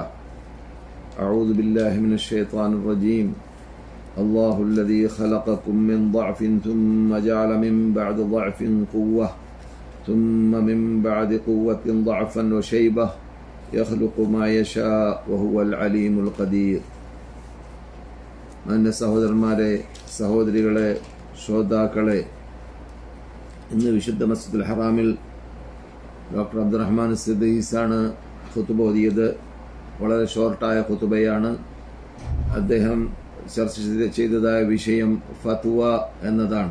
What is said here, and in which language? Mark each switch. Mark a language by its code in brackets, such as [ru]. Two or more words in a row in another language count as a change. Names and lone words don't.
[ar] أعوذ بالله من الشيطان الرجيم. الله الذي خلقكم من ضعف ثم جعل من بعد ضعف قوة ثم من بعد قوة ضعفا وشيبة يخلق ما يشاء وهو العليم القدير. [ml] എൻ്റെ സഹോദരന്മാരെ, സഹോദരികളെ, ശ്രോതാക്കളെ, ഇന്ന് വിശുദ്ധ മസ്ജിദുൽ ഹറാമിൽ ഡോക്ടർ അബ്ദുറഹ്മാൻ സിദ്ദീസാണ് ഖുതുബ ഓതിയത്. വളരെ ഷോർട്ടായ ഖുതുബയാണ്. അദ്ദേഹം ചർച്ച ചെയ്തതായ വിഷയം ഫത്വ എന്നതാണ്.